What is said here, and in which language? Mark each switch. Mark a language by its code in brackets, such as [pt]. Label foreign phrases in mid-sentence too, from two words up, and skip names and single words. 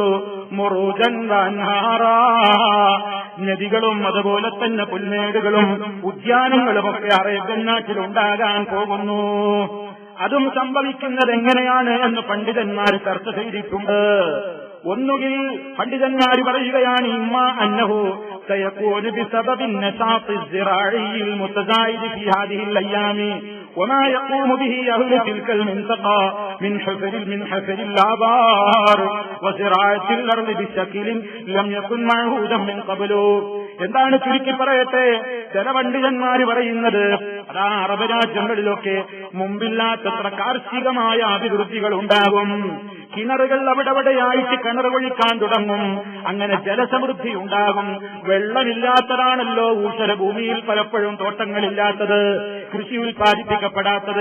[ar] مروجا وأنهارا, [ml] നദികളും അതുപോലെ തന്നെ പുൽമേടുകളും ഉദ്യാനങ്ങളുമൊക്കെ അറേബ്യൻ നാട്ടിൽ ഉണ്ടാകാൻ പോകുന്നു. അതും സംഭവിക്കുന്നത് എങ്ങനെയാണ് എന്ന് പണ്ഡിതന്മാർ ചർച്ച ചെയ്തിട്ടുണ്ട്. ഒന്നുകിൽ പണ്ഡിതന്മാർ പറയുകയാണ്, [ar] إما أنه سيكون بسبب النشاط الزراعي المتزايد في هذه الايام وما يقوم به اهل تلك المنطقه من حفر الآبار وزراعة الارض بشكل لم يكن معهودا من قبل. [ml] എന്താണ് ചുരുക്കി പറയട്ടെ, ചില പണ്ഡിതന്മാർ പറയുന്നത് അതാ അറബ് രാജ്യങ്ങളിലൊക്കെ മുമ്പില്ലാത്തത്ര കാർഷികമായ അഭിവൃദ്ധികൾ ഉണ്ടാകും. കിണറുകൾ അവിടെവിടെയായിട്ട് കിണർ ഒഴിക്കാൻ തുടങ്ങും. അങ്ങനെ ജലസമൃദ്ധി ഉണ്ടാകും. വെള്ളമില്ലാത്തതാണല്ലോ ഊഷരഭൂമിയിൽ പലപ്പോഴും തോട്ടങ്ങളില്ലാത്തത്, കൃഷി ഉൽപ്പാദിപ്പിക്കപ്പെടാത്തത്.